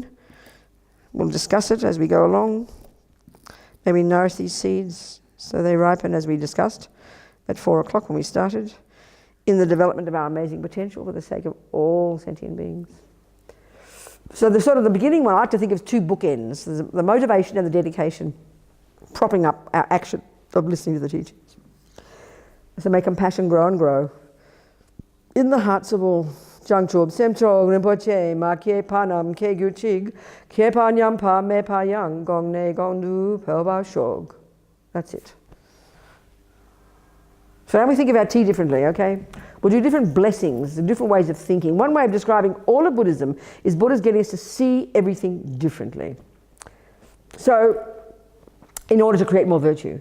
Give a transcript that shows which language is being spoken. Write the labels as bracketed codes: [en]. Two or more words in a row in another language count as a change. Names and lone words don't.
[en] We'll discuss it as we go along. Maybe nourish these seeds so they ripen as we discussed at 4 o'clock when we started, in the development of our amazing potential for the sake of all sentient beings. So the sort of the beginning one, I like to think of 2 bookends. There's the motivation and the dedication, propping up our action of listening to the teachings. So may compassion grow and grow in the hearts of all. [bo] བྱང་ཆུབ་སེམས་མཆོག་རིན་པོ་ཆེ་མ་སྐྱེས་པ་རྣམས་སྐྱེ་གྱུར་ཅིག་སྐྱེས་པ་ཉམས་པ་མེད་པ་ཡང་གོང་ནས་གོང་དུ་འཕེལ་བར་ཤོག. [en] That's it. So now we think about tea differently, okay? We'll do different blessings, different ways of thinking. One way of describing all of Buddhism is Buddha's getting us to see everything differently. So, in order to create more virtue.